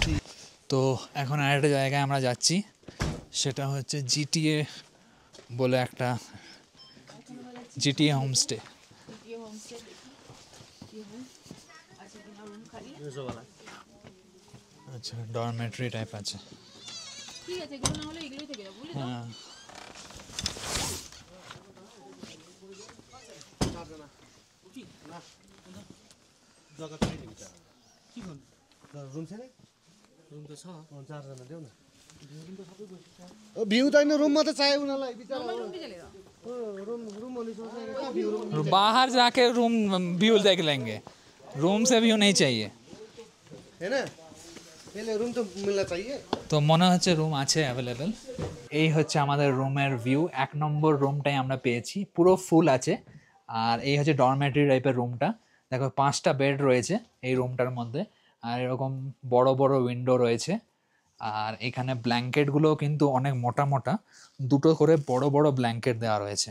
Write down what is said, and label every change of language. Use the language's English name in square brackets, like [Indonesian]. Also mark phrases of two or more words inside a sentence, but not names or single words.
[Bangla] তো এখন আরেকটা জায়গায় আমরা যাচ্ছি, সেটা হচ্ছে জিটিএ বলে একটা জিটিএ হোমস্টে। আচ্ছা, [English] dormitory type [Bangla] আছে। ঠিক আছে, এগুলো না হলে এগুলোই থেকে যাবো। হ্যাঁ, [Nepali] भ्यू छैन रुममा त चाहियो उनीहरूलाई बिचारा [Hindi] बाहर जाके [English] room view [Hindi] देख लेंगे, रूम से व्यू नहीं चाहिए। [Nepali] हैन त्यसले रुम त मिल्न चाहिए। [Bangla] তো মনে হচ্ছে রুম আছে অ্যাভেলেবেল। এই হচ্ছে আমাদের রুমের ভিউ। 1 নম্বর রুমটাই আমরা পেয়েছি, পুরো ফুল আছে। আর এই হচ্ছে ডরমেটরি টাইপের রুমটা। দেখো 5টা বেড রয়েছে এই রুমটার মধ্যে, আর এরকম বড় বড় উইন্ডো রয়েছে। আর এখানে ব্ল্যাঙ্কেটগুলো কিন্তু অনেক মোটা মোটা, দুটো করে বড় বড় ব্ল্যাঙ্কেট দেওয়া রয়েছে।